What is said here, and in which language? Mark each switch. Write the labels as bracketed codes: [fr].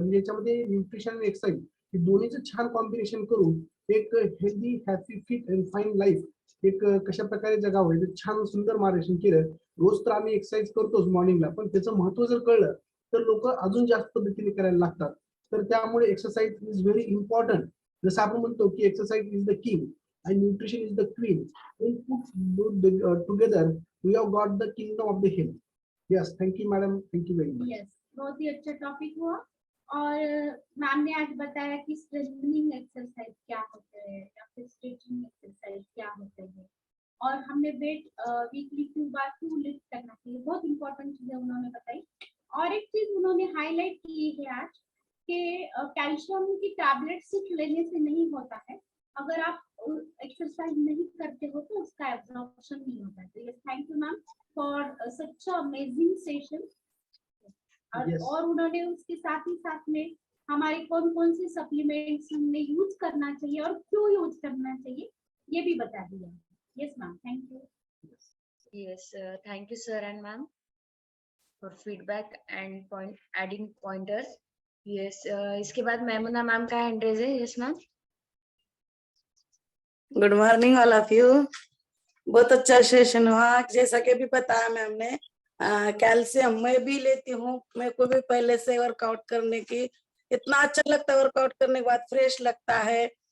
[mr] म्हणजे याच्यामध्ये न्यूट्रिशन आणि एक्सरसाइज हे दोन्हीचं छान कॉम्बिनेशन करून एक healthy happy fit and fine life एक कशा प्रकारे जगावं हे छान सुंदर मार्गदर्शन केलं. रोज तर आम्ही एक्सरसाइज करतोच मॉर्निंगला, पण त्याचं महत्व जर कळलं तर लोक अजून जास्त पद्धतीने करायला लागतात. तर त्यामुळे [en] Exercise is very important. [mr] जसं आपण म्हणतो की [en] Exercise is the king आणि nutrition is the queen. Together we have got the kingdom of the health. Yes, thank you madam, thank you very much. [hi] Yes, बहुत ही अच्छा टॉपिक हुआ. और ma'am ने आज बताया कि स्ट्रेंथनिंग एक्सरसाइज क्या होते हैं या फिर स्ट्रेचिंग एक्सरसाइज क्या होते हैं, और हमने वेट वीकली 2 बार 2 लिफ्ट करना चाहिए. बहुत इंपॉर्टेंट चीजें उन्होंने बताई. और एक चीज उन्होंने हाईलाइट की है आज कि कैल्शियम की टैबलेट सिर्फ लेने से नहीं होता है, अगर आप एक्सरसाइज नहीं करते हो तो उसका एब्जॉर्प्शन नहीं होता है. [en] तो yes, thank you ma'am for such amazing session. Yes. [hi] और उन्होंने उसके साथ ही साथ में हमारे कौन कौन से सप्लीमेंट्स हमने यूज करना चाहिए और क्यों यूज करना चाहिए ये भी बता दिया. [en] Yes ma'am, thank you. Yes, thank you, sir and ma'am, for feedback and adding pointers. [hi] Yes, इसके बाद मैमुना मैम का हैंड रेज है. [en] Yes, ma'am. Good morning all of you. [hi] बहुत अच्छा सेशन हुआ. जैसा कि भी बताया मैम ने, कैल्शियम मैं भी लेती हूँ. मेरे को भी पहले से वर्कआउट करने की इतना अच्छा लगता है, वर्कआउट करने के बाद फ्रेश लगता है.